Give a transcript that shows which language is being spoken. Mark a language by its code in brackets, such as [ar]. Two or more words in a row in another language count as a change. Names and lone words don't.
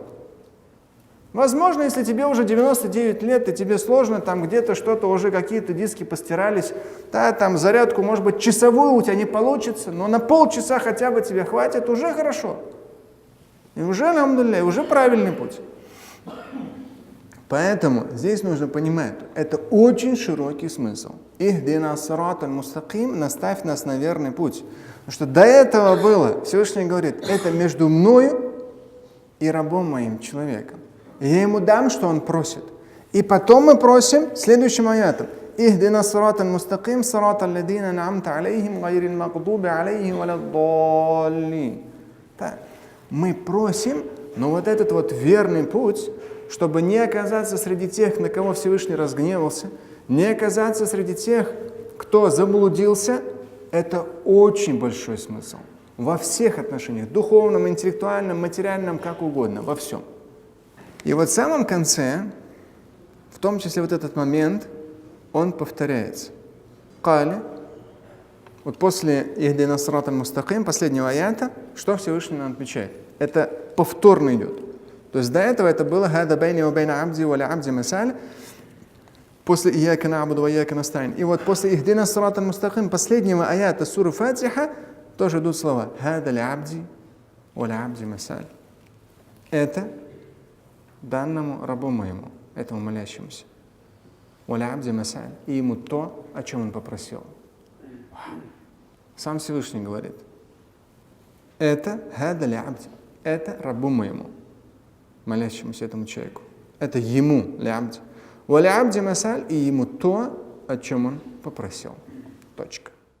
[ru] Возможно, если тебе уже 99 лет, и тебе сложно, там где-то что-то, уже какие-то диски постирались, да, там зарядку, может быть, часовую у тебя не получится, но на полчаса хотя бы тебе хватит, уже хорошо. И уже, алхамдулилля, уже правильный путь. Поэтому здесь нужно понимать, это очень широкий смысл. [ar] اهدنا الصراط المستقيم, [ru] наставь нас на верный путь. Потому что до этого было, Всевышний говорит, это между мною и рабом моим, человеком. Я ему дам, что он просит. И потом мы просим следующим аятом. [ar] اهدنا الصراط المستقيم صراط الذين أنعمت عليهم غير المغضوب عليهم ولا الضالين. [ru] Мы просим, но вот этот вот верный путь, чтобы не оказаться среди тех, на кого Всевышний разгневался, не оказаться среди тех, кто заблудился, это очень большой смысл. Во всех отношениях, духовном, интеллектуальном, материальном, как угодно, во всем. И вот в самом конце, в том числе вот этот момент, он повторяется. Кали, вот после [ar] اهدنا الصراط المستقيم, [ru] последнего аята, что Всевышний нам отвечает? Это повторно идет. То есть до этого это было [ar] «هذا بيني وبين عبدي ولعبدي ما سأل», [ru] после [ar] «إياك نعبد وإياك نستعين». [ru] И вот после [ar] «اهدنا الصراط المستقيم» [ru] последнего аята суры Фатиха тоже идут слова [ar] «هذا لعبدي ولعبدي ما سأل». [ru] Это данному рабу моему, этому молящемуся. [ar] «ولعبدي ما سأل». [ru] И ему то, о чем он попросил. Сам Всевышний говорит. Это [ar] «هذا لعبدي». [ru] Это рабу моему, молящемуся этому человеку. Это ему, лябди. [ar] ولعبدي ما سأل, [ru] и ему то, о чем он попросил. Точка.